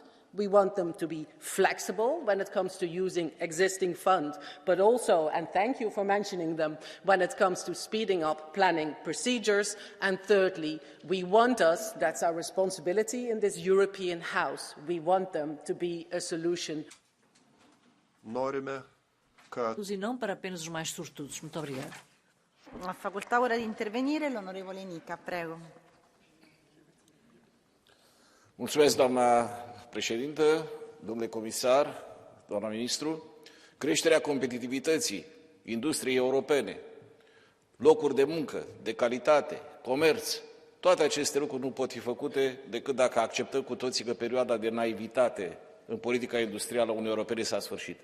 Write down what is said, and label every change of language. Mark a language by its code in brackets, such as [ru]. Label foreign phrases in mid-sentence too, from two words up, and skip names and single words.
[en] We want them to be flexible when it comes to using existing funds, but also, and thank you for mentioning them, when it comes to speeding up planning procedures. And thirdly, we want us, that's our responsibility in this European House, we want them to be a solution. [pt] E não para apenas os mais sortudos. Muito obrigada. [it] Ha facoltà ora di intervenire l'onorevole Nica, prego. [ro] Mulțumesc, doamna președintă, domnule comisar, doamna ministru. Creșterea competitivității industriei europene, locuri de muncă, de calitate, comerț, toate aceste lucruri nu pot fi făcute decât dacă acceptăm cu toții că perioada de naivitate în politica industrială a Uniunii Europene s-a sfârșit.